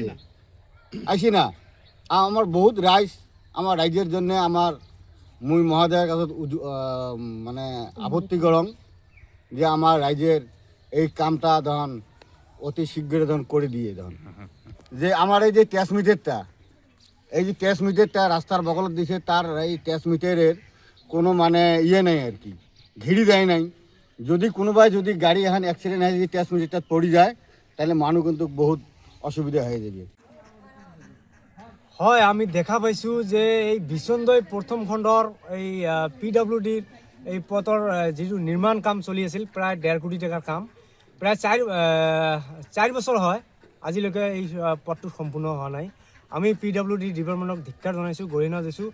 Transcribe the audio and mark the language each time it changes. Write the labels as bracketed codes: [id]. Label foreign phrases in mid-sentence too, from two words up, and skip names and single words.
[bn] আসি না আমার বহুত আমার রাইজের জন্য আমার মুই মহোদয়ের কাছে মানে আপত্তি করং যে আমার রাইজের এই কামটা ধন অতি শীঘ্র ধন করে দিয়ে ধন, যে আমার এই যে ট্যাক্স মিটারটা রাস্তার বগলত দিছে, তার এই ট্যাক্স মিটারের কোনো মানে নেই আর কি, ঘিরি দেয় নাই। যদি কোনোবাই যদি গাড়ি এখন অ্যাক্সিডেন্ট হয়, যদি ট্যাক্স মিটারটা পড়ে যায় তাহলে মানুষ কিন্তু বহুত অসুবিধা হয়ে যাবে। [as] হয়, আমি দেখা পাইছোঁ যে এই বিচন্দৈ প্ৰথম খণ্ডৰ এই PWDৰ এই পথৰ যিটো নিৰ্মাণ কাম চলি আছিল, প্ৰায় 1.5 কোটি টকাৰ কাম, প্ৰায় 4 বছৰ হয় আজিলৈকে এই পথটো সম্পূৰ্ণ হোৱা নাই। আমি PWD ডিপাৰ্টমেণ্টক ধিক্কাৰ জনাইছোঁ, গৰিহণা দিছোঁ।